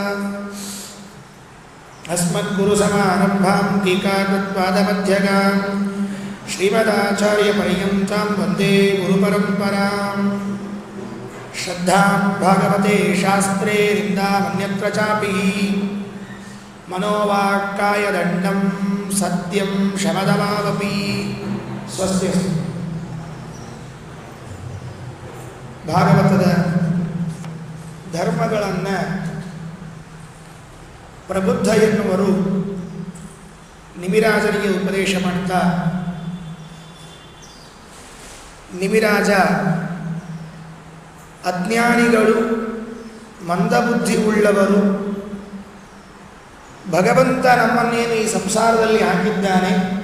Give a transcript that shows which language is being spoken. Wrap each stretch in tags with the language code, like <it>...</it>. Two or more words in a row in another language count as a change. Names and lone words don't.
<sa>अस्मद्गुरुसमारम्भां टीकाकृत्पादमध्यगां श्रीमदाचार्यपर्यन्तां वन्दे गुरुपरम्पराम् श्रद्धां भागवते शास्त्रे निन्दामन्यत्र चापि मनोवाक्कायदण्डं सत्यं शमदमावपि ಸ್ವಸ್ತಿ.</sa> <kn>ಭಾಗವತದ ಧರ್ಮಗಳನ್ನು ಪ್ರಬುದ್ಧ ಎನ್ನುವರು ನಿಮಿರಾಜನಿಗೆ ಉಪದೇಶ ಮಾಡ್ತಾ, ನಿಮಿರಾಜ ಅಜ್ಞಾನಿಗಳು ಮಂದಬುದ್ಧಿ ಉಳ್ಳವರು, ಭಗವಂತ ನಮ್ಮನ್ನೇನು ಈ ಸಂಸಾರದಲ್ಲಿ ಹಾಕಿದ್ದಾನೆ,</kn>